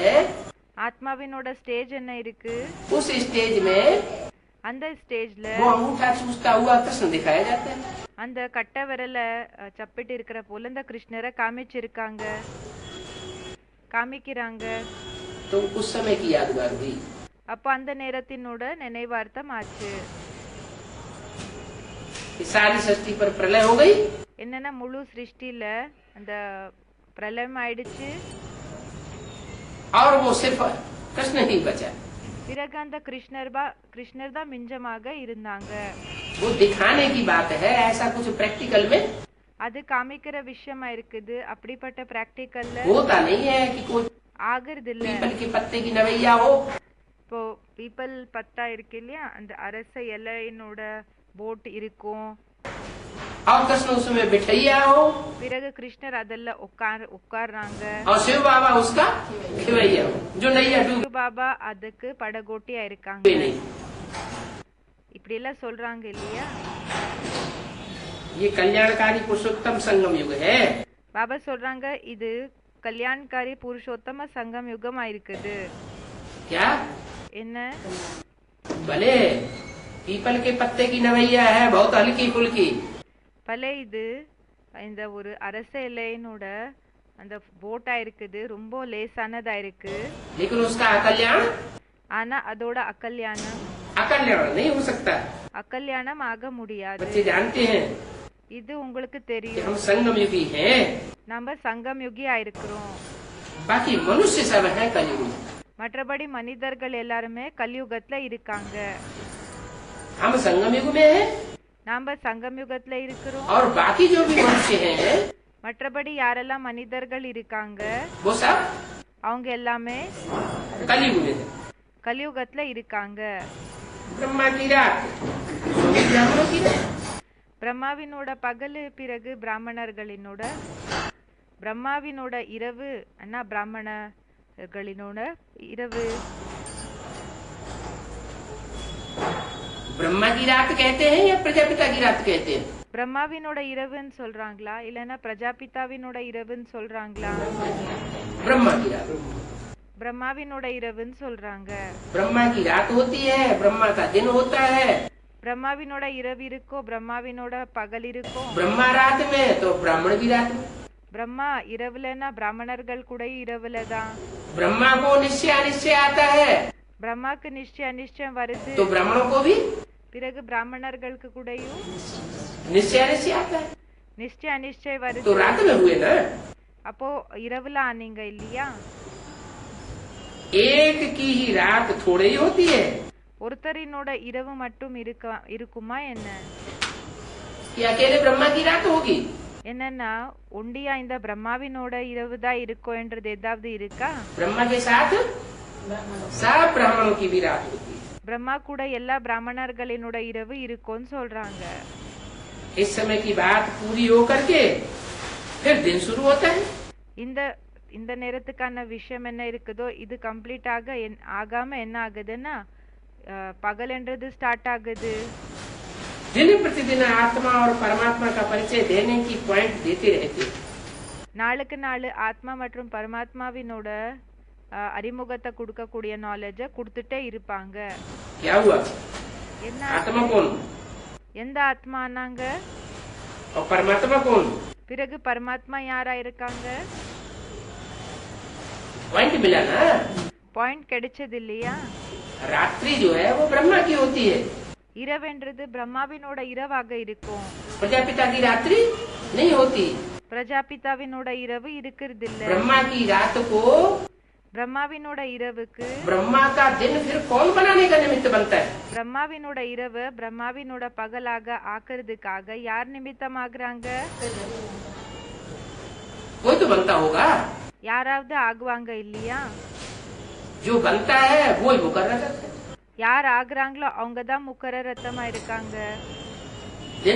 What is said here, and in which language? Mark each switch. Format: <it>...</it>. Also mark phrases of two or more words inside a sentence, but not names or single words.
<ta>ஆத்மாவினோட ஸ்டேஜ் என்ன இருக்கு?</ta> <hi>उस स्टेज में</hi> <ta>அந்த ஸ்டேஜ்ல</ta> <hi>वो अंगूठा चूसता हुआ कृष्ण दिखाया जाता है।</hi> <ta>அந்த கட்ட விரல சப்பிட்டு இருக்கிற போல இந்த கிருஷ்ணரை காமிச்சிருக்காங்க, காமிக்கிறாங்க.</ta> <hi>तो उस समय की यादगार हुई।</hi> <ta>அப்ப அந்த நேரத்தினோட நினைவார்த்தம் ஆச்சு.</ta> <hi>इस सारी सृष्टि पर प्रलय हो गई।</hi> <ta>என்னன்னா முழு சிருஷ்டில அந்த பிரளயம் ஆயிடுச்சு.</ta> <hi>और वो सिर्फ कृष्ण ही बचा।</hi> <ta>பிறகு அந்த கிருஷ்ணர் தான் மிஞ்சமாக இருந்தாங்க.</ta> <hi>वो दिखाने की बात है, ऐसा कुछ प्रैक्टिकल में</hi> <ta>அது காமிக்கிற விஷயமா இருக்குது. அப்படிப்பட்ட பிராக்டிக்கல்ல</ta> <hi>होता नहीं है कि कोई</hi> <ta>ஆகிறது இல்ல.</ta> <hi>पीपल के पत्ते की नवैया हो,</hi> <ta>இப்போ</ta> <hi>पीपल पत्ता</hi> <ta>இருக்கு இல்லையா, அந்த அரச இலையினோட போட் இருக்கும்.</ta> <hi>और कृष्ण उसमें बिठैया हो,</hi> <ta>பிறகு கிருஷ்ணர் அதெல்லாம் உட்கார்றாங்க.</ta> <hi>और शिव बाबा उसका खिवैया हो, जो नैया डूबे</hi> <ta>பாபா அதுக்கு படகோட்டியா இருக்காங்க.</ta> <hi>नहीं।</hi> <ta>இப்படி எல்லாம் சொல்றாங்க இல்லையா.</ta> <hi>ये कल्याणकारी पुरुषोत्तम संगम युग है।</hi> <ta>பாபா சொல்றாங்க இது</ta> <hi>कल्याणकारी पुरुषोत्तम संगम</hi> <ta>யுகமா இருக்குது.</ta> <hi>क्या</hi> <ta>என்ன?</ta> <hi>भले पीपल के पत्ते की नवैया है, बहुत हल्की फुल्की,</hi> <ta>பல இது இந்த ஒரு அரச இலையினோட அந்த போட்டா இருக்குது, ரொம்ப லேசானதா இருக்கு.</ta> <hi>लेकिन उसका अकल्याण</hi> <ta>ஆனா அதோட அகல்யாணம்</ta> <hi>नहीं हो सकता।</hi> <ta>அகல்யாணம் ஆக முடியாது.</ta> <hi>बच्चे जानते हैं</hi> <ta>இது உங்களுக்கு</ta> <hi>कि</hi> <ta>தெரியும்.</ta> <hi>हम संगम युगी हैं,</hi> <ta>நம்ம சங்கம் யுகியா இருக்கிறோம்.</ta> <hi>बाकी मनुष्य सब है कलयुग में।</hi> <ta>மற்றபடி மனிதர்கள் எல்லாருமே கலியுகத்துல இருக்காங்க.</ta> <hi>हम संगम युग में हैं,</hi> <ta>நாம சங்கம் யுகத்துல இருக்கிறோம்.</ta> <hi>और बाकी जो भी मनुष्य हैं</hi> <ta>மற்றபடி யாரெல்லாம் மனிதர்கள் இருக்காங்க</ta> <hi>वो सब</hi> <ta>அவங்க எல்லாமே</ta> <hi>कलयुग में है।</hi> <ta>கலியுகத்துல இருக்காங்க.</ta> <hi>ब्रह्मा की रात, ब्राह्मणों की रात।</hi> <ta>பிரம்மாவினோட பகலு, பிறகு பிராமணர்களினோட பிரம்மாவினோட இரவு, அண்ணா பிராமணர்களினோட இரவு.</ta> <hi>ब्रह्मा की रात कहते हैं या प्रजापिता की रात कहते हैं?</hi> <ta>பிரம்மாவினோட இரவுன்னு சொல்றாங்களா இல்லனா பிரஜாபிதாவினோட இரவுன்னு சொல்றாங்களா?</ta> <hi>ब्रह्मा की रात,</hi> <ta>பிரம்மாவினோட இரவுன்னு சொல்றாங்க.</ta> <hi>ब्रह्मा की रात होती है, ब्रह्मा का दिन होता है।</hi> <ta>பிரம்மாவினோட இரவு இருக்கோ, பிரம்மாவினோட பகல் இருக்கோ.</ta> <hi>ब्रह्मा रात में तो ब्राह्मण भी रात में।</hi> <ta>பிரம்மா இரவுலனா பிராமணர்கள் கூட இரவுல தான்.</ta> <hi>ब्रह्मा को निश्चय अनिश्चय आता है</hi> <ta>பிரம்மாக்கு நிச்சய அனிச்சயம் வருது,</ta> <hi>तो ब्राह्मणों को भी</hi> <ta>பிறகு பிராமணர்களுக்கு கூடயும்</ta> <hi>निश्चय अनिश्चय आता है।</hi> <ta>நிச்சய அனிச்சயம் வருது.</ta> <hi>तो रात में हुए ना,</hi> <ta>அப்போ இரவுல ஆனீங்க இல்லையா?</ta> <hi>एक की ही रात थोड़ी ही होती है</hi> <ta>ஒருத்தரினோட இரவு மட்டும் இருக்குமா என்ன?</ta> <hi>कि अकेले ब्रह्मा की रात होगी?</hi> <ta>என்னன்னா ஒண்டியா இந்த பிரம்மாவினோட இரவு தான் இருக்கும் என்றது ஏதாவது இருக்கா?</ta> <hi>ब्रह्मा के साथ सब ब्राह्मणों की भी रात होती है।</hi> <ta>பிரம்மா கூட எல்லா பிராமணர்களினோட இரவு இருக்கும்னு சொல்றாங்க.</ta> <hi>इस समय की बात पूरी होकर के फिर दिन शुरू होता है।</hi> <ta>இந்த நேரத்துக்கான விஷயம் என்ன இருக்குதோ இது கம்ப்ளீட் ஆகாம என்ன ஆகுதுன்னா பகல் என்றது ஸ்டார்ட் ஆகுது.</ta> <hi>दिन प्रतिदिन आत्मा और परमात्मा का परिचय देने की पॉइंट देते रहते हैं।</hi> <ta>நாளுக்கு நாள் ஆத்மா மற்றும் பரமாத்மாவினோட அறிமுகத்தை கொடுக்கக்கூடிய நாலேஜ கொடுத்துட்டே இருப்பாங்க.</ta> <hi>क्या हुआ?</hi> <ta>என்ன</ta> <hi>आत्मा कौन</hi> <ta>எந்த ஆத்மானாங்க?</ta> <hi>और परमात्मा कौन?</hi> <ta>பிறகு பரமாத்மா யாரா இருக்காங்க?</ta> <hi>पॉइंट मिला ना।</hi> <ta>பாயிண்ட் கிடைச்சது இல்லையா?</ta> <hi>रात्रि जो है वो ब्रह्मा की होती है,</hi> <ta>இரவென்றது பிரம்மாவினோட இரவாக இருக்கும்.</ta> <hi>प्रजापिता की रात्रि नहीं होती।</hi> <ta>பிரஜாபிதாவினோட இரவு இருக்கிறது இல்ல.</ta> <hi>ब्रह्मा की रात को</hi> <ta>பிரம்மாவினோட இரவுக்கு</ta> <hi>ब्रह्मा का दिन फिर कौन बनाने का निमित्त बनता है?</hi> <ta>பிரம்மாவினோட இரவு பிரம்மாவினோட பகலாக ஆக்குறதுக்காக யார் நிமித்தமாகறாங்க?</ta> <hi>कोई तो बनता होगा,</hi> <ta>யாராவது ஆகுவாங்க இல்லையா?</ta> <hi>जो बनता है वो ही मुकर्रर है।</hi> <ta>யார் ஆகுறாங்களோ அவங்க தான் முக்கர ரத்தமா இருக்காங்க.</ta>